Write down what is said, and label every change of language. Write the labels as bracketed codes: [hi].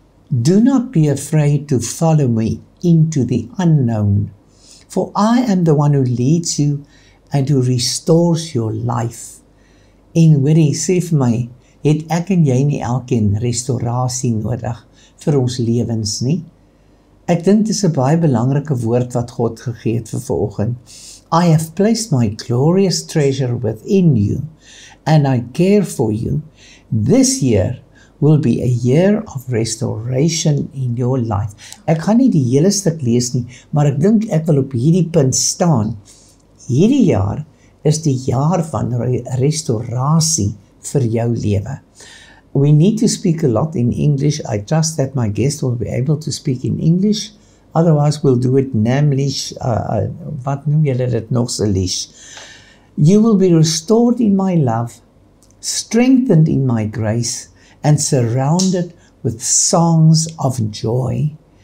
[en] Do not be afraid to follow me into the unknown, for I am the one who leads you and who restores your life. [af] En hoor jy, sê vir my, het ek en jy nie elkeen restaurasie nodig vir ons lewens nie? Ek dink dit is 'n baie belangrike woord wat God gegee het vir vanoggend. [en] I have placed my glorious treasure within you, and I care for you. This year will be a year of restoration in your life. [af] Ek gaan nie die hele stuk lees nie, maar ek dink ek wil op hierdie punt staan. Hierdie jaar is die jaar van restaurasie vir jou lewe. [en] We need to speak a lot in English. I trust that my guest will be able to speak in English. Otherwise, we'll do it Namlish, [af] wat noem julle dit nog Salish. [en] You will be restored in my love, strengthened in my grace, and surrounded with songs of joy.